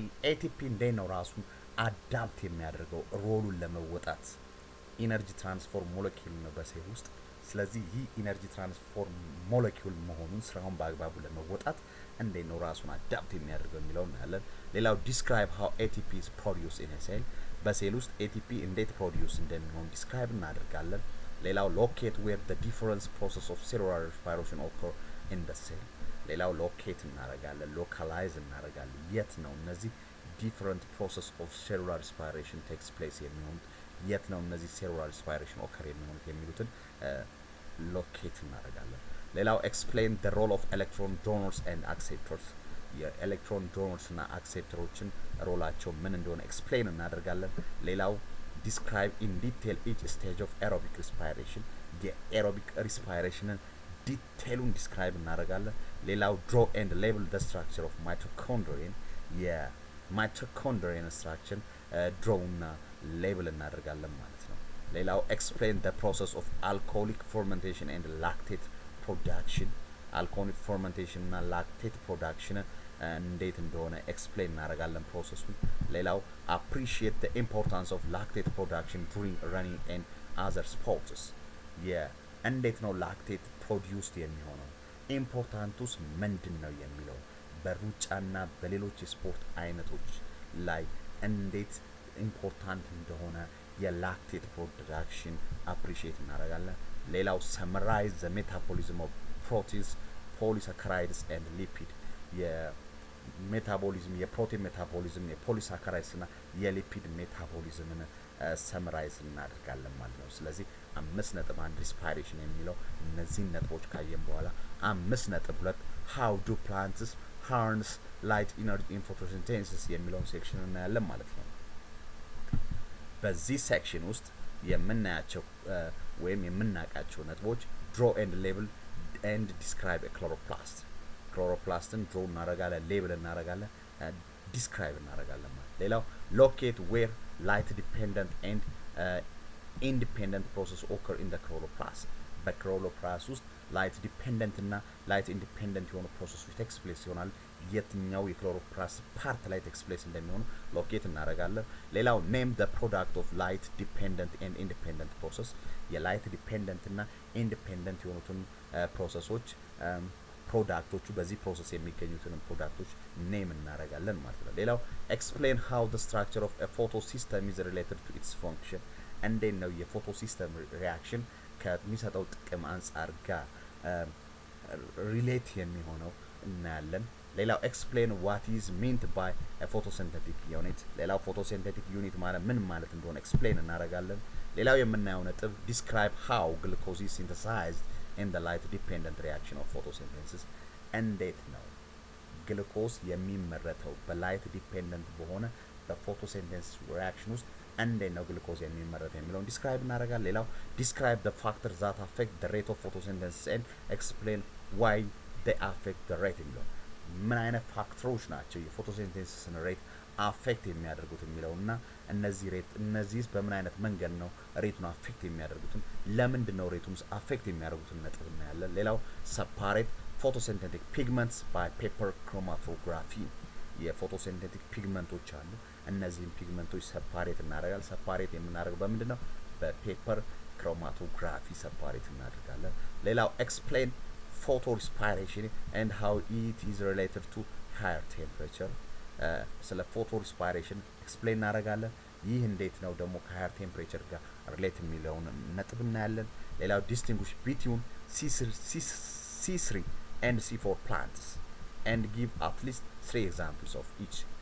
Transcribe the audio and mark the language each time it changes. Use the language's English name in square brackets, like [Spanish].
[Amharic] ATP እንዴት ነው ራሱን አዳፕት የሚያደርገው ሮሉን ለመወጣት? ኢነርጂ ትራንስፎር ሞለኪውል ነው በሴል ውስጥ። ስለዚህ ይህ ኢነርጂ ትራንስፎር ሞለኪውል መሆኑን ስራውን በአግባቡ ለመወጣት እንዴት ነው ራሱን አዳፕት የሚያደርገው የሚለው እናያለን። ሌላው describe how ATP is produced in a cell. በሴል ውስጥ ATP እንዴት ፕሮዲዩስ እንደሚሆን ዲስክራይብ እናደርጋለን። ሌላው locate where the different process of cellular respiration occur in the cell. ሌላው ሎኬት እናደርጋለን፣ ሎካላይዝ እናደርጋለን። የት ነው እነዚህ different process of cellular respiration takes place የሚሆኑት? የት ነው እነዚህ cellular respiration occur የሚሆኑት የሚሉትን ሎኬት እናደርጋለን። ሌላው explain the role of electron donors and acceptors. የኤሌክትሮን ዶነርስ እና አክሴፕተሮችን ሮላቸው ምን እንደሆነ ኤክስፕሌን እናደርጋለን። ሌላው describe in detail each stage of aerobic respiration. የኤሮቢክ ሪስፓይሬሽንን ዲቴሉን ዲስክራይብ እናደርጋለን። ሌላው draw and label the structure of mitochondrion. የማይቶኮንድሪያን ስትራክቸር ድሮው እና ሌብል እናደርጋለን ማለት ነው። ሌላው explain the process of alcoholic fermentation and lactate production. alcoholic fermentation እና lactate production እንዴት እንደሆነ ኤክስፕሌን እናደርጋለን ፕሮሰሱን። ሌላው appreciate the importance of lactate production during running and other sports. እንዴት ነው ላክቴት ፕሮዲዩስድ የሚሆነው? ኢምፖርታንቱስ ምንድን ነው የሚለው በሩጫና በሌሎች የስፖርት አይነቶች ላይ እንዴት ኢምፖርታንት እንደሆነ የላክቴት ፕሮዳክሽን አፕሪሺየት እናደርጋለን። ሌላው summarize the metabolism of proteins, polysaccharides and lipid. የሜታቦሊዝም የፕሮቲን ሜታቦሊዝም የፖሊሳካራይድስ እና የሊፒድ ሜታቦሊዝምን ሰምራይዝ እናደርጋለን ማለት ነው። ስለዚህ 5.1 ሪስፓይሬሽን የሚለው እነዚህን ነጥቦች ካየን በኋላ 5.2 how do plants harness light energy in photosynthesis የሚለውን ሴክሽን እናያለን ማለት ነው። በዚህ ሴክሽን ውስጥ የምናያቸው ወይም የምናውቃቸው ነጥቦች draw and label and describe a chloroplast. ክሎሮፕላስትን ድሮ እናደርጋለን፣ ሌብል እናደርጋለን፣ ዲስክራይብ እናደርጋለን ማለት። ሌላው locate where light dependent and independent process occur in the chloroplast. በክሎሮፕላስት ውስጥ ላይት ዲፔንደንት እና ላይት ኢንዲፔንደንት የሆኑ ፕሮሰሶች ቴክስ ፕሌስ ይሆናል። የትኛው የክሎሮፕላስት ፓርት ላይ ቴክስ ፕሌስ እንደሚሆኑ ሎኬት እናደርጋለን። ሌላው name the product of light dependent and independent process. የላይት ዲፔንደንት እና ኢንዲፔንደንት የሆኑትን ፕሮሰሶች ፕሮዳክቶቹ በዚህ ፕሮሰስ የሚገኙትን ፕሮዳክቶች ኔም እናደርጋለን ማለት ነው። ሌላው explain how the structure of a photosystem is related to its function. እንዴት ነው የፎቶ ሲስተም ሪያክሽን ከሚሰጠው ጥቅም አንጻር ጋር ሪሌት የሚሆነው እናያለን። ሌላው explain what is meant by a photosynthetic unit. ሌላው photosynthetic unit ማለት ምን ማለት እንደሆነ ኤክስፕሌን እናደርጋለን። ሌላው የምናየው ነጥብ describe how glucose is synthesized in the light dependent reaction of photosynthesis. እንዴት ነው ግሉኮዝ የሚመረተው በላይት ዲፔንደንት በሆነ በፎቶሲንቴሲስ ሪአክሽን ውስጥ እንዴት ነው ግሉኮዝ የሚመረተው የሚለውን ዲስክራይብ እናደርጋለን። ሌላው describe the factors that affect the rate of photosynthesis and explain why they affect the rate. ምን አይነት ፋክተሮች ናቸው የፎቶሲንቴሲስን ሬት አፌክት የሚያደርጉት የሚለውና እነዚህ በምን አይነት መንገድ ነው ሬቱን አፌክት የሚያደርጉትን ለምንድን ነው ሬቱን አፌክት የሚያደርጉትን ነጥብ እናያለን። ሌላው separate photosynthetic pigments by paper chromatography. የፎቶሲንቴቲክ ፒግመንቶች አሉ። እነዚህን ፒግመንቶች ሰፓሬት እናደርጋለን። ሰፓሬት የምናደርገው በምንድን ነው? በፔፐር ክሮማቶግራፊ ሰፓሬት እናደርጋለን። ሌላው explain [English] photorespiration and how it is related to higher temperature ስለ photorespiration explain እናደርጋለን። ይህ እንዴት ነው ደግሞ ከሃየር ቴምፕሬቸር ጋር ሪሌት የሚለውን ነጥብ እናያለን። ሌላው distinguish between C3 and C4 plants and give at least 3 examples of each.